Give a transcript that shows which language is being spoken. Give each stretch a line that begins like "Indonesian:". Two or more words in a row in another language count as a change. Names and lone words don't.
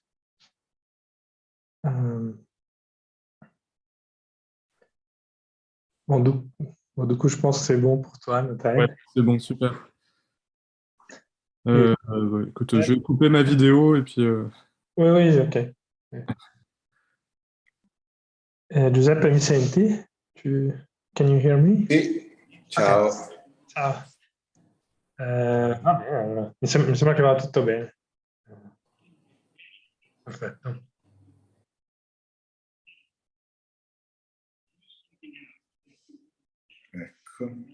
French: euh, Bon, du coup, je pense que c'est bon pour toi, Ouais, Nathalie. c'est bon, super. Et... Ouais, écoute, je vais couper ma vidéo et puis Oui, oui,
Italian: ok. Giuseppe, mi senti?
English: Can you hear me?
Italian: Sì, Ok, ciao. ciao. Va bene, allora. Mi sembra che va tutto bene. Perfetto. Ecco.